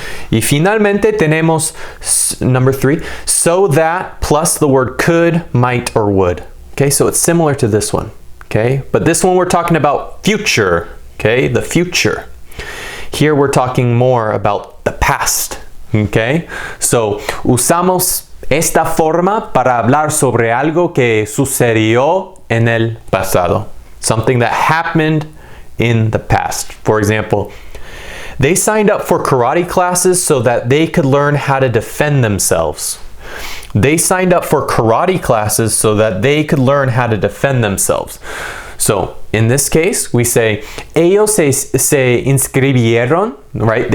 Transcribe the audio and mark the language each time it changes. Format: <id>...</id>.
<es>Y finalmente tenemos</es> <en>number 3, so that plus the word could, might, or would. Okay, so it's similar to this one. Okay, but this one we're talking about future. Okay, the future. Here we're talking more about the past. Okay, so</en> <es>usamos esta forma para hablar sobre algo que sucedió en el pasado.</es> <en>Something that happened in the past. For example, they signed up for karate classes so that they could learn how to defend themselves. They signed up for karate classes so that they could learn how to defend themselves. So in this case, we say,</en> <es>ellos se inscribieron,</es> <en>right?</en>